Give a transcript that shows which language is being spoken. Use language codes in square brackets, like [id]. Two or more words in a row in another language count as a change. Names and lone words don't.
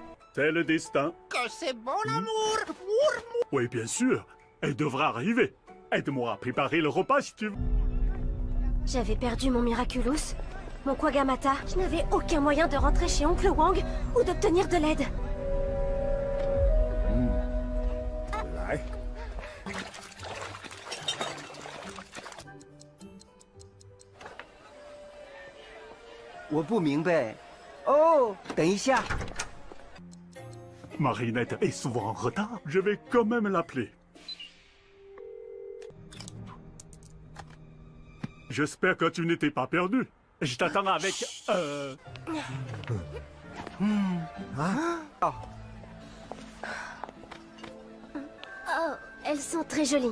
[fr] C'est le destin. Que c'est bon l'amour. Oui, bien sûr. Elle devra arriver. Aide-moi à préparer le repas si tu veux. J'avais perdu mon Miraculous, mon Kwagamata. Je n'avais aucun moyen de rentrer chez Oncle Wang ou d'obtenir de l'aide. [zh] 来，我不明白。哦，等一下。 [fr] Marinette est souvent en retard. Je vais quand même l'appeler. J'espère que tu n'étais pas perdu. Je t'attends avec... Oh, elles sont très jolies.